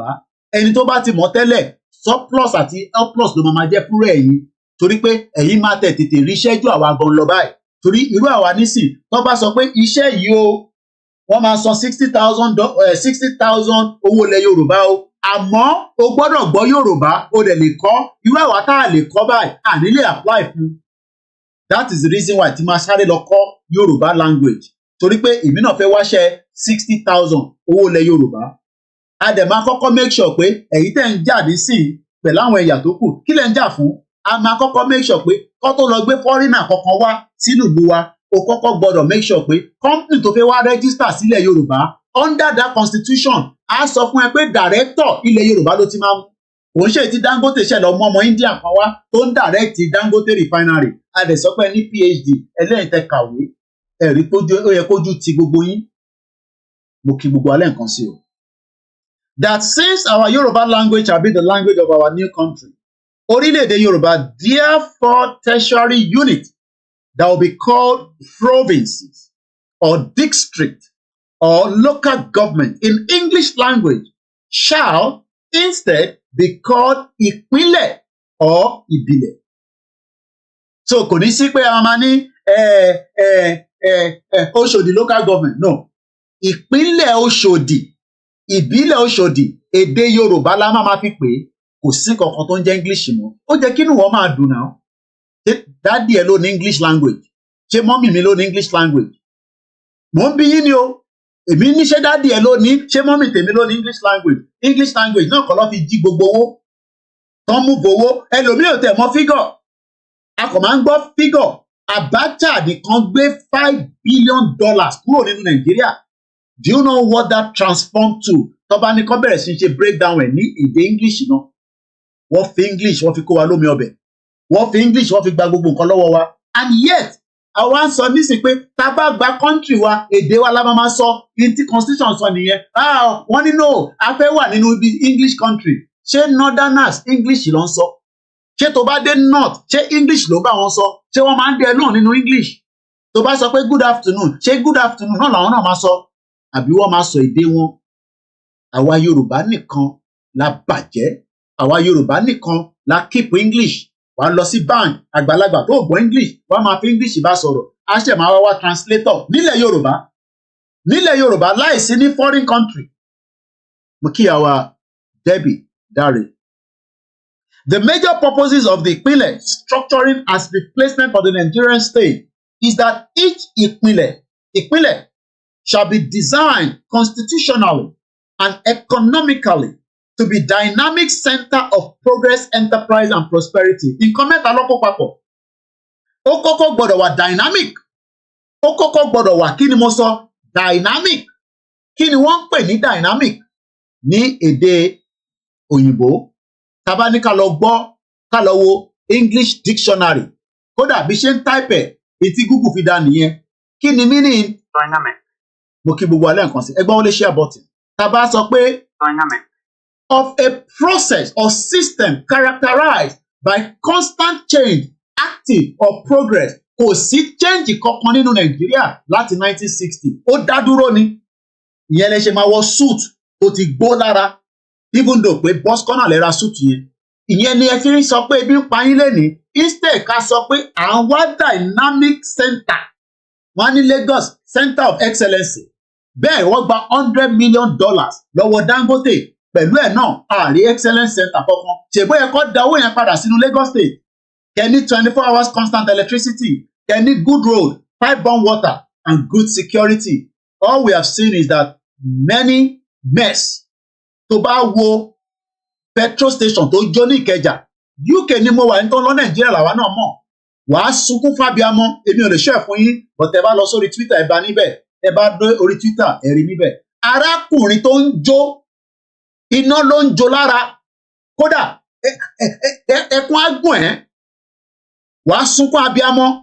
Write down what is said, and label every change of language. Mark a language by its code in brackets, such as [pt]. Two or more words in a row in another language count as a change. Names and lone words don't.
[yo] Ẹni tó bá ti mọ̀ tẹ́lẹ̀ surplus àti surplus ló máa jẹ́ fúnra ẹ̀yin, torí pé ẹ̀yin máa tètè ríṣẹ́ ju àwa gan lọ báyìí. Torí irú àwa nísìn tó bá sọ pé iṣẹ́ yìí o wọ́n máa san 60,000 owó ilẹ̀ Yorùbá o, àmọ́ o gbọ́dọ̀ gbọ́ Yorùbá o dẹ̀ lè kọ́. Irú àwa tá a lè kọ́ báyìí à ní lè apply fún. [en] That is the reason why [yo] tí máa sáré lọ kọ́ [en] Yorùbá language, [yo] torí pé èmi náà fẹ́ wáṣẹ́ 60,000 owó ilẹ̀ Yorùbá. A dẹ̀ máa kọ́kọ́ [en] make sure [yo] pé ẹ̀yin tẹ́ ń jà nísìn pẹ̀lú àwọn ẹ̀yà tó kù kí lẹ̀ ń jà fún. A máa kọ́kọ́ [en] make sure [yo] pé kó tó lọ gbé foreigner kankan wá sínú ìlú wa, o kọ́kọ́ gbọ́dọ̀ [en] make sure [yo] pé company tó fẹ́ wá register sílẹ̀ Yorùbá [en] under that constitution [yo] á sọ fún ẹ pé director ilẹ̀ Yorùbá ló ti máa mú. Òun ṣe ti Dangote ṣẹlẹ̀ ọmọ India kan wá tó ń direct Dangote refinery. A dẹ̀ sọ pé ní PhD ẹlẹ́yìn tẹ kàwé ẹ̀rí ó yẹ kójú ti gbogbo yín. Mo kí gbogbo alẹ́ nǹkan sí o. [en] That since our Yoruba language shall be the language of our new country, Orileede Yoruba, therefore tertiary unit that will be called provinces or district or local government in English language shall instead be called ìpínlẹ̀ or ìbílẹ̀. [yo] So kò ní sí pé a máa ní Oṣòdì [en] local government, [yo] no. Ìpínlẹ̀ Oṣòdì, ìbílẹ̀ Oṣòdì, èdè Yorùbá la máa fi pè é. Kò sí kankan tó ń jẹ́ English mọ́. Ó jẹ́ kí inú wọn máa dùn náà. Ṣé dádì ẹ ló ní [en] English language? [yo] Ṣé mọ́mì mi ló ní [en] English language? [yo] Mo ń bi yín ni o. Èmi ní ṣé dádì ẹ ló ní, ṣé mọ́mì tèmi ló ní [en] English language. English language [yo] náà kọ́ ló fi jí gbogbo owó. Tán mú gbowó. Ẹlòmíì ò tẹ̀ mọ́ figure. A kò máa ń gbọ́ figure. Abacha nìkan gbé $5 billion kúrò nínú Nàìjíríà. [en] Do you know what that transformed to? [yo] Tọ́ba ní kán bẹ̀rẹ̀ sí ṣe breakdown ẹ̀ ní èdè English náà. Wọ́n fi English wọ́n fi kó wa lómi ọbẹ̀. Wọ́n fi English wọ́n fi gba gbogbo nǹkan lọ́wọ́ wa. [en] And yet, [yo] àwa ń sọ nísìnyí pé tá a bá gba country wa, èdè wa la máa sọ, ní tí constitution sọ nìyẹn. Wọ́n ní no, a fẹ́ wà nínú ibi [en] English country. [yo] Ṣé [en] Northerners English [yo] ló ń sọ? Ṣé tó bá dé North, ṣé English ló bá wọn sọ? Ṣé wọ́n máa ń dẹ náà nínú English? Tó bá sọ pé [en] good afternoon, [yo] ṣé [en] good afternoon [yo] náà làwọn náà máa sọ? Àbí wọ́n máa sọ èdè wọn? Àwa Yorùbá nìkan la bàjẹ́. Àwa Yorùbá nìkan la [en] keep English. [yo] Wà á lọ sí bank, àgbàlagbà tó gbọ́ English, wà á máa fi English bá sọ̀rọ̀. Á ṣẹ̀ máa wá translator nílẹ̀ Yorùbá. Nílẹ̀ Yorùbá láìsí ní [en] foreign country. [yo] Mo kí àwa Debbie Dare. [en] The major purposes of the ìpínlẹ̀ structuring as replacement for the Nigerian state is that each ìpínlẹ̀ shall be designed constitutionally and economically to be dynamic center of progress, enterprise and prosperity. [yo] Nǹkan mẹ́ta ló kó papọ̀. Ó kọ́kọ́ gbọ́dọ̀ wà dynamic. Ó kọ́kọ́ gbọ́dọ̀ wà, kí ni mo sọ? Dynamic. Kí ni wọ́n ń pè ní dynamic ní èdè òyìnbó? Tá bá ní ká lọ gbọ́, ká lọ wo [en] English dictionary. [yo] Kódà bí ṣe ń type ẹ̀, etí Google fi dá nìyẹn. Kí ni [en] meaning dynamic? [yo] Mo kí gbogbo alẹ́ nǹkan sí. Ẹgbọ́n wọlé [en] share button. [yo] Tá bá sọ pé [en] dynamic of a process or system characterized by constant change, active or progress. [yo] Kò sí change kankan nínú Nàìjíríà láti 1960. Ó dá dúró ni. Ìyẹn lẹ ṣe máa wọ suit tó ti gbó lára. [en] Even though [yo] pé [en] boss corner [yo] lè ra suit yẹn. Ìyẹn ni ẹ fi ń sọ pé ebi ń pa yín lénìí. Instead ká sọ pé à ń wá [en] dynamic center. [yo] Wọ́n ní Lagos Center of Excellence. Bẹ́ẹ̀ wọ́n gba $100 million lọ́wọ́ Dangote. Pẹ̀lú ẹ̀ náà, àrí [en] excellence center [yo] kankan. Ṣègbó yẹ kó da owó yẹn padà sínú Lagos State. [en] Kẹ́ni 24 hours constant electricity. Kẹ́ni good road, pipe-borne water and good security. All we have seen is that many mess. [yo] Tó bá wo [en] petrol station [yo] tó jó ní Ìkẹjà, UK ni mo wà ní tó ń lọ Nàìjíríà làwa náà mọ̀. Wàá sunkún fábíàmọ́, èmi ò lè ṣe ẹ̀ fún yín, but ẹ bá lọ sórí Twitter ẹ bá níbẹ̀, ẹ bá dé orí Twitter ẹ rí níbẹ̀. Arákùnrin tó ń jó, iná ló ń jó lára, kódà ẹkún agùn ẹ̀, wàá sunkún abíàmọ́.